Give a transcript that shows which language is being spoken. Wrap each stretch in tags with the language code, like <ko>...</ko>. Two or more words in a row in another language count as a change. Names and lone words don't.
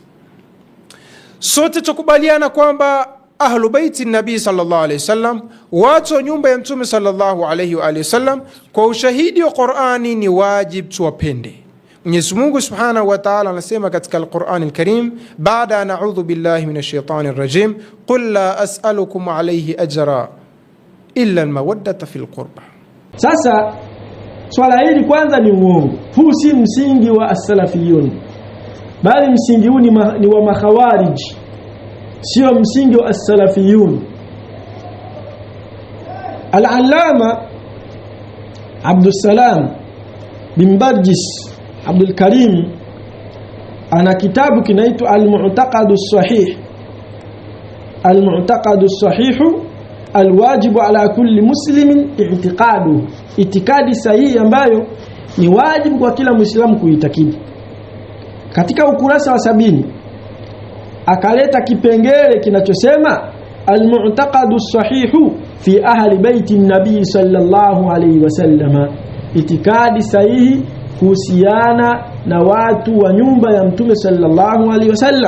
<sw>Sote tukubaliana kwamba</sw> <ar>أهل بيت النبي صلى الله عليه وسلم,</ar> <sw>watu wa nyumba ya mtume</sw> <ar>صلى الله عليه وآله وسلم,</ar> <sw>kwa ushahidi wa Qur'ani ni wajib tuwapende. Mwenyezi Mungu</sw> <ar>سبحانه وتعالى</ar> <sw>anasema katika Al-Qur'an Al-Karim, baada</sw> <ar>نعوذ بالله من الشيطان الرجيم، قل لا أسألكم عليه أجرا إلا المودة في القربى.</ar> <sw>Sasa swala hili kwanza ni uongo. Huu si msingi wa as-salafiyun, bali msingi huu ni wa makhawarij, sio msingi wa as-salafiyun. Al-Allama Abdul Salam bin Barjis Abdul Karim ana kitabu kinaitwa Al-Mu'taqad as-Sahih, Al-Mu'taqad as-Sahih</sw> <ar>الواجب على كل مسلم اعتقاده,</ar> <sw>itikadi sahihi ambayo ni wajibu kwa kila muislamu kuitakidi. Katika ukurasa wa 70 akaleta kipengele kinachosema</sw> <ar>المعتقد الصحيح في أهل بيت النبي صلى الله عليه وسلم,</ar> <sw>itikadi sahihi kuhusiana na watu wa nyumba ya mtume</sw> <ar>صلى الله عليه وسلم.</ar>